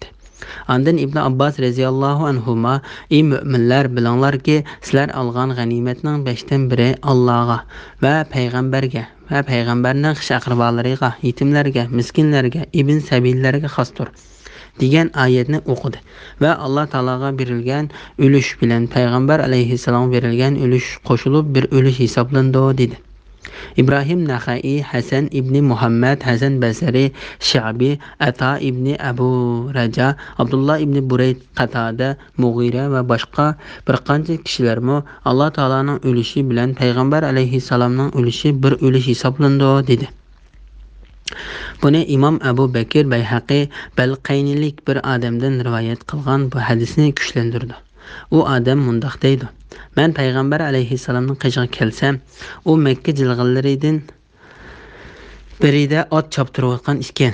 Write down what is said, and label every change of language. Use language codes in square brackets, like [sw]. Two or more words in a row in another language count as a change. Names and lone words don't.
[uz] Ondan Ibn Abbas [ar] رضي الله عنهما: [uz] ey müminlar, bilinglar ki sizlar olgan g'animatning 5dan biri Allohga va payg'ambarga va payg'ambarning xish aqrabolariga, yetimlarga, miskinlarga, ibn sabillarga xosdir degan oyatni o'qidi va Alloh taologa berilgan ulush bilan payg'ambar alayhissalom berilgan ulush qo'shilib bir ulush hisoblandi dedi. İbrahim Naxai, Hasan ibn Muhammad, Hasan Basri, Şabi, Ata ibn Abu Raja, Abdullah ibn Burayd, Qatada, Mughira va boshqa bir qancha kishilarmi Alloh taolaning ulushi bilan payg'ambar alayhissalomning ulushi bir ulush hisoblandi dedi. Buni Imom Abu Bakr Bayhaqi Balqaynilik bir odamdan rivoyat qilgan bu hadisni kuchlantirdi. U odam mundoq deydi: men payg'ambar alayhissalomning qishiga kelsam, u Makka jilg'inlaridan birida ot choptirayotgan ekan.